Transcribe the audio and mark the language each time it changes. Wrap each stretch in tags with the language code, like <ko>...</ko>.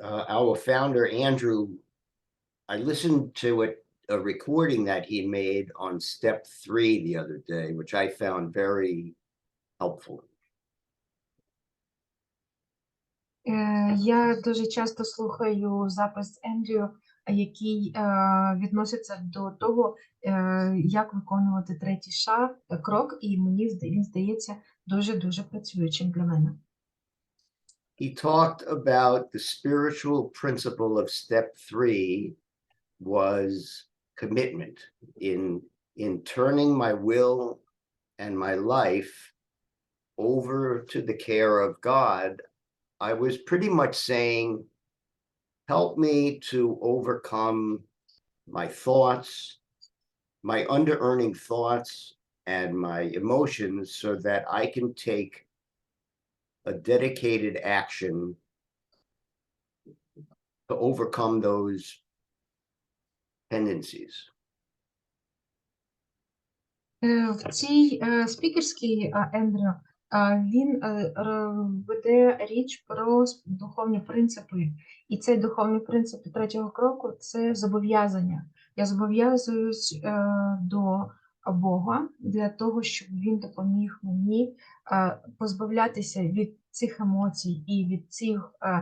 <en>Our founder, Andrew, I listened to a recording that he made on step 3 the other day, which I found very helpful.</en> <uk>Я дуже часто слухаю запис Ендрю, який відноситься до того, як виконувати третій крок, і мені він здається дуже працюючим для мене.</uk> <en>He talked about the spiritual principle of step 3 was commitment in turning my will and my life over to the care of God. I was pretty much saying, help me to overcome my thoughts, my under-earning thoughts, and my emotions so that I can take a dedicated action to overcome those tendencies.</en> <uk>В цій спікерській Ендрю він веде річ про духовні принципи. І цей духовний принцип третього кроку – це зобов'язання. Я зобов'язуюсь до Бога для того, щоб він допоміг мені позбавлятися від цих емоцій і від цих</uk>